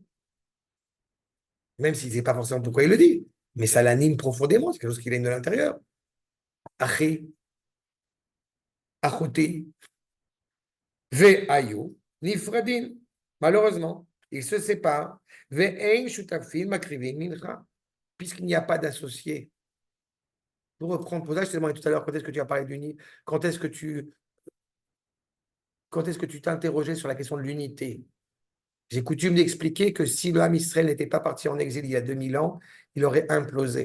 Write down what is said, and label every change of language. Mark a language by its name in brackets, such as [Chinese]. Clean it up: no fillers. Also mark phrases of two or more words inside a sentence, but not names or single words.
[French] Même s'il ne sait pas forcément pourquoi il le dit. Mais ça l'anime profondément, c'est quelque chose qui vient de l'intérieur. [Hebrew] אחי אחותי והיו נפרדין. [French] Malheureusement, ils se séparent. [Hebrew] ואין שותפין מקריבין מנחה. [French] Puisqu'il n'y a pas d'associé. Pour reprendre, pour ça, je te demandais tout à l'heure, quand est-ce que tu as parlé d'unité, quand est-ce que tu t'interrogeais sur la question de l'unité? J'ai coutume d'expliquer que si le [Hebrew] עם ישראל [French] n'était pas parti en exil il y a 2000 ans, il aurait implosé.